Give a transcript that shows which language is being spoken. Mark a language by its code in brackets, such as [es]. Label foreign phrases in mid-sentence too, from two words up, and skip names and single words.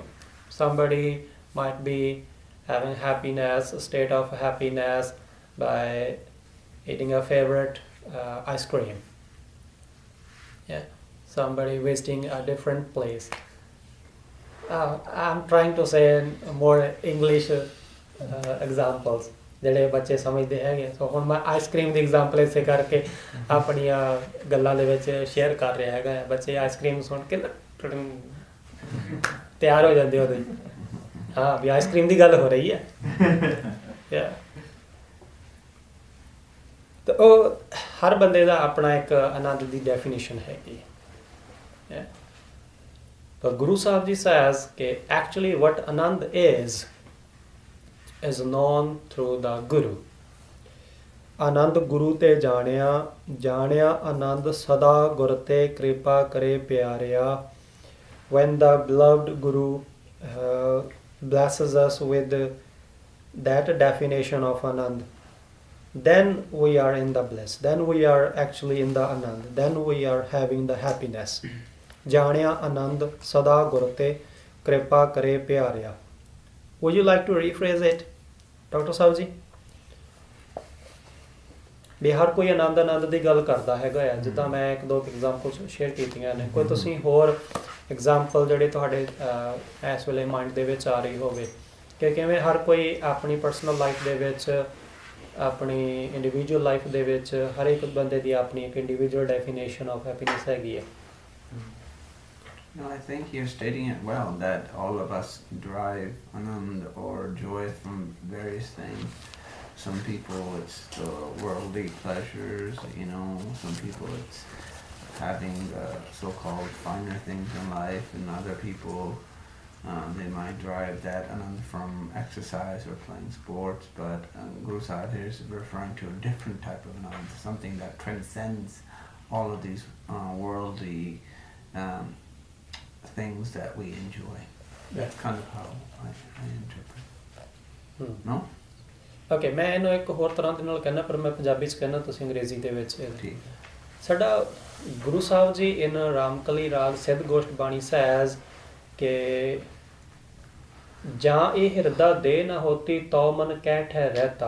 [en] Somebody might be having happiness, a state of happiness by eating a favorite ice cream. Yeah, somebody visiting a different place. I'm trying to say more English examples [pa] ਜਿਹੜੇ ਬੱਚੇ ਸਮਝਦੇ ਹੈਗੇ। ਸੋ ਹੁਣ ਮੈਂ ਆਈਸਕ੍ਰੀਮ ਦੀ ਐਗਜ਼ਾਮਪਲ ਇਸੇ ਕਰਕੇ ਆਪਣੀਆਂ ਗੱਲਾਂ ਦੇ ਵਿੱਚ ਸ਼ੇਅਰ ਕਰ ਰਿਹਾ ਹੈਗਾ। ਬੱਚੇ ਆਈਸਕ੍ਰੀਮ ਸੁਣ ਕੇ ਨਾ ਤਿਆਰ ਹੋ ਜਾਂਦੇ ਉਹਦੇ, ਹਾਂ ਵੀ ਆਈਸਕ੍ਰੀਮ ਦੀ ਗੱਲ ਹੋ ਰਹੀ ਹੈ। ਤਾਂ ਉਹ ਹਰ ਬੰਦੇ ਦਾ ਆਪਣਾ ਇੱਕ ਆਨੰਦ ਦੀ ਡੈਫੀਨੇਸ਼ਨ ਹੈਗੀ ਹੈ। [en] But Guru Sahib Ji says that actually what Anand is known through the Guru. [pa] ਆਨੰਦ ਗੁਰੂ ਤੇ ਜਾਣਿਆ ਆਨੰਦ ਸਦਾ ਗੁਰ ਤੇ ਕ੍ਰਿਪਾ ਕਰੇ ਪਿਆਰਿਆ. [en] When the beloved Guru blesses us with that definition of Anand, then we are in the bliss, then we are actually in the Anand, then we are having the happiness. [pa] ਜਾਣਿਆ ਆਨੰਦ ਸਦਾ ਗੁਰ ਤੇ ਕ੍ਰਿਪਾ ਕਰੇ ਪਿਆਰਿਆ. [en] Would you like to rephrase it, Dr. Sahib ji? [pa] ਵੀ ਹਰ ਕੋਈ ਆਨੰਦ ਦੀ ਗੱਲ ਕਰਦਾ ਹੈਗਾ ਆ, ਜਿੱਦਾਂ ਮੈਂ ਇੱਕ ਦੋ ਐਗਜ਼ਾਮਪਲ ਸ਼ੇਅਰ ਕੀਤੀਆਂ ਨੇ। ਕੋਈ ਤੁਸੀਂ ਹੋਰ ਐਗਜ਼ਾਮਪਲ ਜਿਹੜੇ ਤੁਹਾਡੇ ਇਸ ਵੇਲੇ ਮਾਈਂਡ ਦੇ ਵਿੱਚ ਆ ਰਹੀ ਹੋਵੇ ਕਿ ਕਿਵੇਂ ਹਰ ਕੋਈ ਆਪਣੀ [en] personal life [pa] ਦੇ ਵਿੱਚ, ਆਪਣੀ [en] individual life [pa] ਦੇ ਵਿੱਚ ਹਰ ਇੱਕ ਬੰਦੇ ਦੀ ਆਪਣੀ ਇੱਕ [en] individual definition of happiness [pa] ਹੈਗੀ ਹੈ। [en] No, I think you're stating it well, that all of us derive anand or joy from various things. Some people it's the worldly pleasures, some people it's having the so-called finer things in life, and other people they might derive that anand from exercise or playing sports, but Guru Sahib here is referring to a different type of anand, something that transcends all of these worldly things that we enjoy. That's kind of how I interpret. No? [pa] Okay, ਮੈਂ ਇਹਨੂੰ ਇੱਕ ਹੋਰ ਤਰ੍ਹਾਂ ਦੇ ਨਾਲ ਕਹਿਣਾ, ਪਰ ਮੈਂ ਪੰਜਾਬੀ 'ਚ ਕਹਿਣਾ, ਤੁਸੀਂ ਅੰਗਰੇਜ਼ੀ ਦੇ ਵਿੱਚ। ਸਾਡਾ ਗੁਰੂ ਸਾਹਿਬ ਜੀ ਇਨ ਰਾਮਕਲੀ ਰਾਗ ਸਿੱਧ ਗੋਸ਼ਟ ਬਾਣੀ ਸਹਿਜ ਕਿ ਜਾਂ ਇਹ ਹਿਰਦਾ ਦੇ ਨਾ ਹੋਤੀ ਤੋ ਮਨ ਕਹਿ ਠਹਿ ਰਹਿਤਾ।